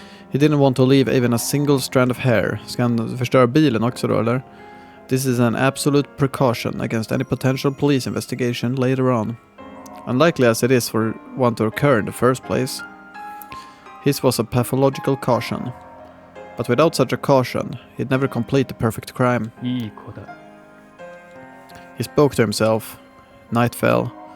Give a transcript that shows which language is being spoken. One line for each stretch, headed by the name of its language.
English: He didn't want to leave even a single strand of hair.
Swedish: Ska han förstöra bilen också då, eller?
English: This is an absolute precaution against any potential police investigation later on. Unlikely as it is for one to occur in the first place. His was a pathological caution. But without such a caution, he'd never complete the perfect crime. He spoke to himself. Night fell.